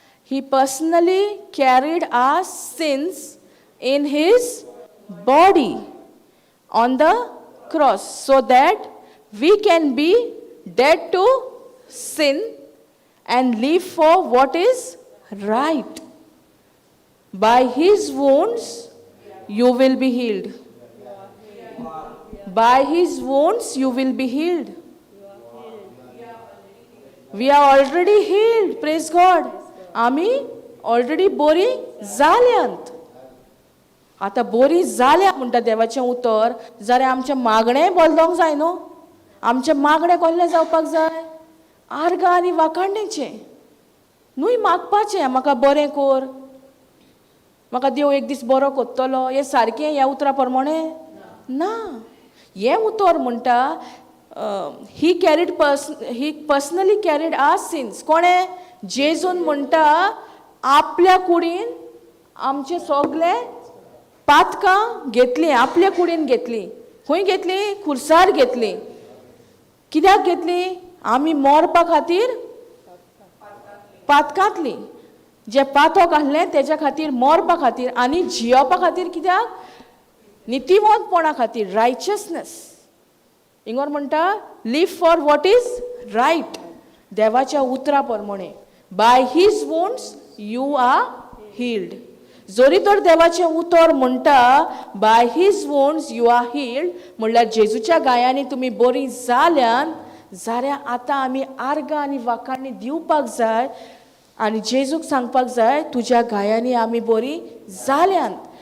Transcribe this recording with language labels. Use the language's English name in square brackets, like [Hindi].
[English] He personally carried our sins in his body on the cross so that we can be dead to sin and live for what is right. By his wounds you will be healed. By his wounds you will be healed. We are already healed. Praise God. [Konkani] आमी ऑलरेडी बरी जाल्यांत. आतां बरी जाल्या म्हणटा देवाचें उतर, जाल्यार आमचें मागणें बदलोंक जाय न्हू. आमचें मागणें कसलें जावपाक जाय? आर्ग आनी वाखाणणेचें. न्हूय मागपाचें म्हाका बरें कर, म्हाका देव एक दीस बरो कोत्तलो, हें सारकें ह्या उतरा प्रमाणे ना. हें उतर म्हणटा [English] He personally carried our sins. [Konkani] कोणें? जेजून म्हणटा आपल्या कुडीन आमचे सगळे पातकां घेतलीं, आपल्या कुडीन घेतलीं. खंय घेतलीं? खुर्सार घेतलीं. कित्याक घेतलीं? आमी मरपा खातीर पातकांतलीं. जे पातक आहलें तेज्या खातीर मरपा खातीर आनी जियोपा खातीर. कित्याक? नितीवंतपणा खातीर, रायचसनेस. हिंगोर म्हणटा [English] Live for what is right. [Konkani] देवाच्या उतरा प्रमाणे [English] By his wounds you are healed. [Konkani] जरी तर देवाचें उतर म्हणटा [English] by his wounds you are healed [Konkani] म्हणल्यार जेजूच्या गायांनी तुमी बरी जाल्यान, जाल्यार आतां आमी आर्ग आनी वाखाणणी दिवपाक जाय आनी जेजूक सांगपाक जाय तुज्या गायांनी आमी बरी जाल्यांत.